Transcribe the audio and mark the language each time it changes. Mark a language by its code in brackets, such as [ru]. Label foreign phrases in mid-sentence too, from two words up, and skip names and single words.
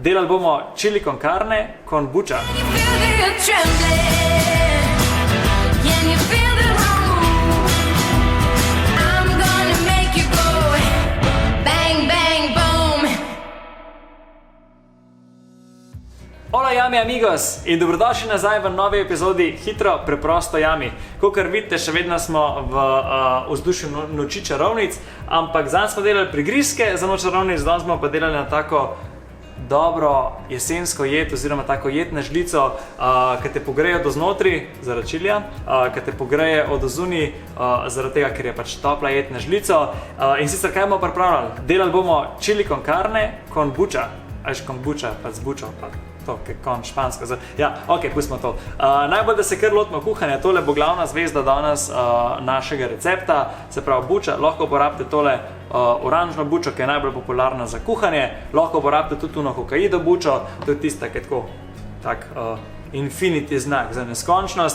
[sl] Delali bomo [es] chili con carne con [sl] buča. Hola Yummy amigos in dobrodošli nazaj v novi epizodi Hitro, preprosto Yummy. Kakor vidite, še vedno smo v vzdušju noči čarovnic, ampak zanj smo delali prigrizke za noč čarovnic, danes smo pa delali na tako dobro jesensko jed oziroma tako jed na žlico, ki te pogreje do znotri zaradi čilija, ki te pogreje od ozunij zaradi tega, ker je pač topla jed na žlico. In sicer kaj bomo pripravljali? Delali bomo [es] chili con carne con [sl] buča. Ajš con buča, pa z bučo, pa to, ki je kon špansko. Ja, ok, pustimo to. Najbolj, da se kar lotimo kuhanja, tole bo glavna zvezda danes našega recepta, se pravi buča. Lahko uporabite tole oranžno bučo, ki je najbolj popularna za kuhanje. Lahko uporabite tudi tuno Hokkaido bučo, to je tista, ki je tak infinity znak za neskončnost.